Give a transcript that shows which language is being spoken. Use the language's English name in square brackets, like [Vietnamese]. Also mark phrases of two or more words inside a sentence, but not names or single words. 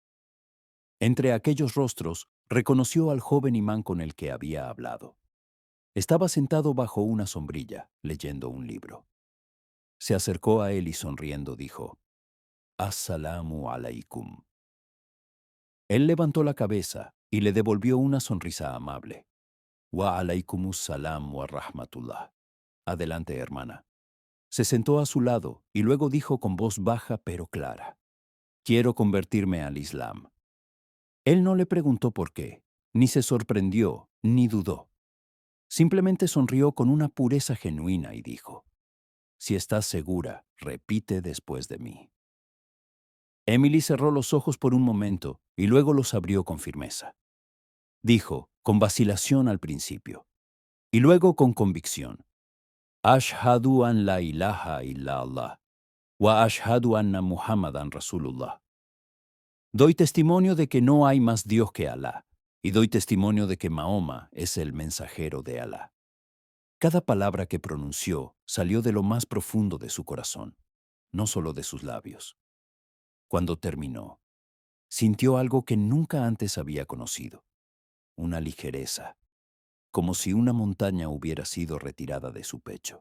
[Spanish] Entre aquellos rostros, reconoció al joven imán con el que había hablado. Estaba sentado bajo una sombrilla, leyendo un libro. Se acercó a él y sonriendo dijo, [Arabic] السلام عليكم. [Spanish] Él levantó la cabeza y le devolvió una sonrisa amable. [Arabic] وعليكم السلام ورحمة الله. [Spanish] Adelante, hermana. Se sentó a su lado y luego dijo con voz baja pero clara, Quiero convertirme al Islam. Él no le preguntó por qué, ni se sorprendió, ni dudó. Simplemente sonrió con una pureza genuina y dijo, Si estás segura, repite después de mí. Emily cerró los ojos por un momento y luego los abrió con firmeza. Dijo, con vacilación al principio, y luego con convicción, [Arabic] أشهد أن لا إله إلا الله، وأشهد أن محمدا رسول الله. [Spanish] Doy testimonio de que no hay más Dios que Alá, y doy testimonio de que Mahoma es el mensajero de Alá. Cada palabra que pronunció salió de lo más profundo de su corazón, no solo de sus labios. Cuando terminó, sintió algo que nunca antes había conocido, una ligereza, como si una montaña hubiera sido retirada de su pecho.